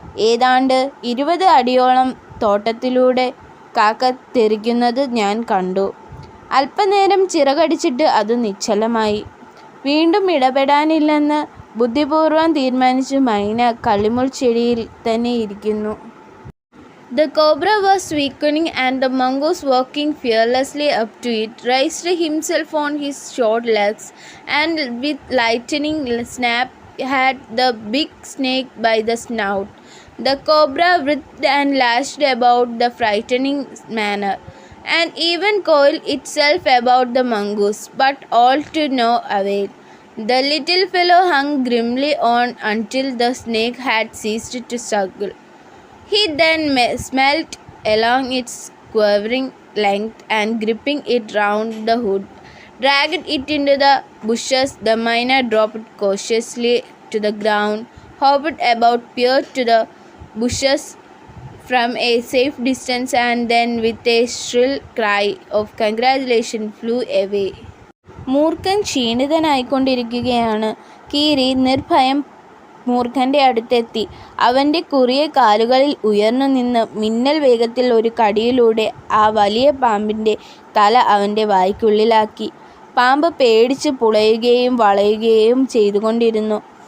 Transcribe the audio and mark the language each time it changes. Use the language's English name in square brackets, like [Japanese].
[Malayalam] ഏതാണ്ട് 20 അടിയോളം തോട്ടത്തിലൂടെ കാക്ക തെറിക്കുന്നത് ഞാൻ കണ്ടു. അല്പനേരം ചിറകടിച്ചിട്ട് അത് നിശ്ചലമായി. വീണ്ടും ഇടപെടാനില്ലെന്ന് ബുദ്ധിപൂർവ്വം തീരുമാനിച്ച് മൈന കള്ളിമുൾ ചെടിയിൽ തന്നെ ഇരിക്കുന്നു. [English] The cobra was weakening, and the mongoose, walking fearlessly up to it, raised himself on his short legs and with lightning snap had the big snake by the snout. The cobra writhed and lashed about the frightening manner, and even coiled itself about the mongoose, but all to no avail. The little fellow hung grimly on until the snake had ceased to struggle. He then smelt along its quivering length and, gripping it round the hood, dragged it into the bushes. The myna dropped cautiously to the ground, hovered about, peered to the bushes from a safe distance, and then, with a shrill cry of congratulation, flew away. [Malayalam] മൂർഖൻ ക്ഷീണിതനായിക്കൊണ്ടിരിക്കുകയാണ്. കീരി നിർഭയം മൂർഖൻ്റെ അടുത്തെത്തി. അവൻ്റെ കുറിയ കാലുകളിൽ ഉയർന്നു നിന്ന് മിന്നൽ വേഗത്തിൽ ഒരു കടിയിലൂടെ ആ വലിയ പാമ്പിൻ്റെ തല അവൻ്റെ വായ്ക്കുള്ളിലാക്കി. പാമ്പ് പേടിച്ച് പുളയുകയും വളയുകയും ചെയ്തുകൊണ്ടിരുന്നു.